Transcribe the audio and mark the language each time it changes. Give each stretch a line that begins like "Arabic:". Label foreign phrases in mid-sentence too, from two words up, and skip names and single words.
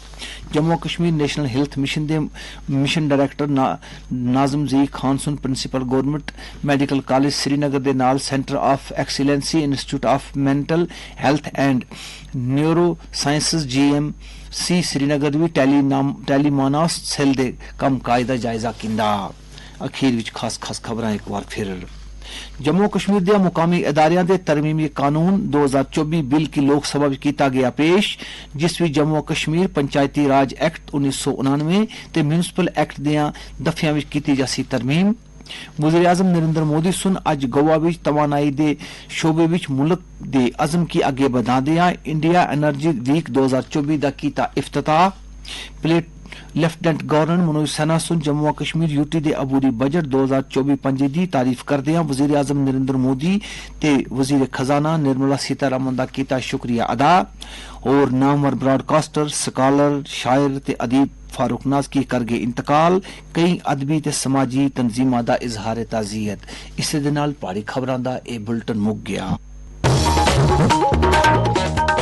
Pahari-Potwari: जम्मू कश्मीर नेशनल हेल्थ मिशन दे मिशन डायरेक्टर नाजम जी खान सुन प्रिंसिपल गवर्नमेंट मेडिकल कॉलेज श्रीनगर दे नाल सेंटर ऑफ एक्सीलेंसी इंस्टीट्यूट ऑफ मेंटल हेल्थ एंड न्यूरो साइंसेस GMC श्रीनगर भी टेलीमानस सेल दे कम कायदा जायजा किंदा। अखीर विच खास खास खबरां एक बार फिर जम्मू कश्मीर दे मुकामी इदारियां दे तरमीमी कानून 2024 बिल की लोकसभा विच कीता गया पेश जिस विच जम्मू कश्मीर पंचायती राज एक्ट 1999 ते म्यूनिसिपल एक्ट दियां दफियां विच कीती जासी तरमीम। वज़ीर आज़म नरेंद्र मोदी सुन अज गोवा विच तवानाई दे शोबे विच मुल्क दे अज़म की अगे बढ़ादियां इंडिया एनर्जी वीक 2024 दा कीता इफ्तिताह। ਲੈਫਟੀਨੈਂਟ ਗਵਰਨਰ ਮਨੋਜ ਸਿਨਹਾ ਸੁਨ ਜੰਮੂ ਕਸ਼ਮੀਰ ਯੂਟੀ ਦੇ ਅਬੂਰੀ ਬਜਟ 2024-25 ਦੀ ਤਾਰੀਫ ਕਰਦਿਆਂ ਵਜ਼ੀਰ ਆਜ਼ਮ ਨਰਿੰਦਰ ਮੋਦੀ ਤੇ ਵਜ਼ੀਰ ਖਜ਼ਾਨਾ ਨਿਰਮਲਾ ਸੀਤਾਰਮਨ ਦਾ ਕੀਤਾ ਸ਼ੁਕਰੀਆ ਅਦਾ। और नामवर ब्रॉडकास्टर सकालर शायर ते अदीब फारूक नाज़की कर गए इंतकाल। कई अदबी ते समाजी तंजीमां दा इजहार ताज़ियत। इस दे नाल पहाड़ी खबरां दा ए बुलेटिन मुक गया।